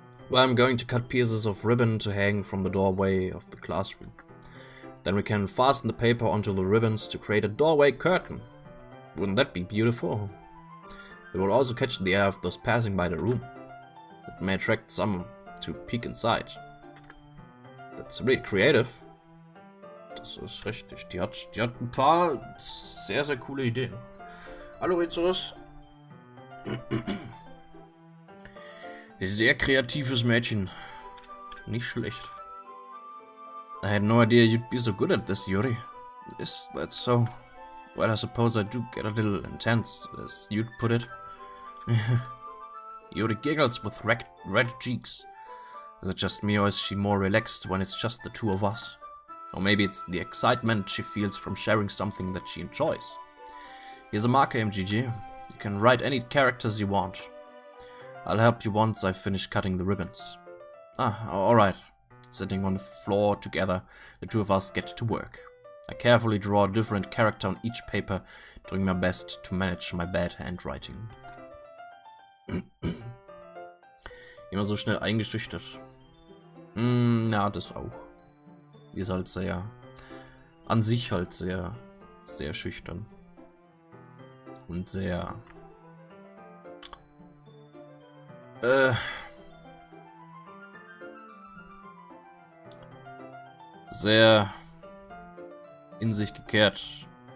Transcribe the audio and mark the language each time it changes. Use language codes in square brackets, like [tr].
[en] Well, I'm going to cut pieces of ribbon to hang from the doorway of the classroom. Then we can fasten the paper onto the ribbons to create a doorway curtain. Wouldn't that be beautiful? It will also catch the eye of those passing by the room. It may attract some to peek inside. That's really creative. [de] Das ist richtig. Die hat ein paar sehr, sehr coole Ideen. Hallo, Rizos. Sehr kreatives Mädchen. Nicht schlecht. [en] I had no idea you'd be so good at this, Yuri. Is that so? Well, I suppose I do get a little intense, as you'd put it. Yuri giggles with red cheeks. Is it just me, or is she more relaxed when it's just the two of us? Or maybe it's the excitement she feels from sharing something that she enjoys. Here's a marker, MGG. You can write any characters you want. I'll help you once I finish cutting the ribbons. Ah, alright. Sitting on the floor together, the two of us get to work. I carefully draw a different character on each paper, doing my best to manage my bad handwriting. [de] Immer so schnell eingeschüchtert. Ja, das auch. Die ist halt sehr, an sich halt sehr schüchtern. Und sehr, sehr in sich gekehrt.